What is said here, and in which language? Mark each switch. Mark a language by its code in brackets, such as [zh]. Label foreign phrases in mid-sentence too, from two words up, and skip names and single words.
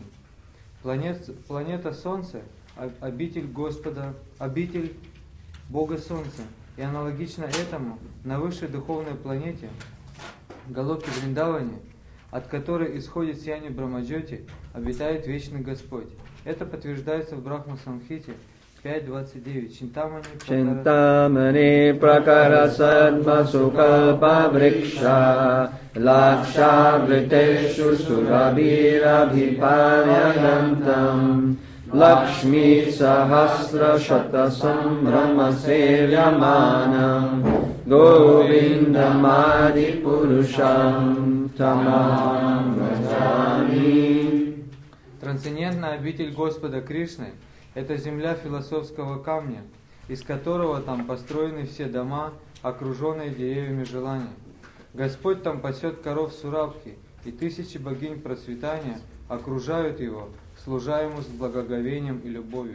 [ru] Планета Солнце – обитель Господа, обитель Бога Солнца. И аналогично этому, на высшей духовной планете – Галоки Вриндаване, от которой исходит сияние Брамаджоти, обитает вечный Господь. Это подтверждается в Брахма-самхите 5.29. [sa] चिन्तामणि प्रकरसद्म सुकल्प वृक्ष लक्ष वृतेषु सुरभीरभिपालयन्तम् लक्ष्मी सहस्र शत सम्भ्रम सेव्यमानम् गोविन्दमादि पुरुषम् तमहम् व्रजामि. [ru] Трансцендентная обитель Господа Кришны – это земля философского камня, из которого там построены все дома, окруженные деревьями желания. Господь там пасет коров Сурабхи, и тысячи богинь процветания окружают его, служа ему с благоговением и любовью.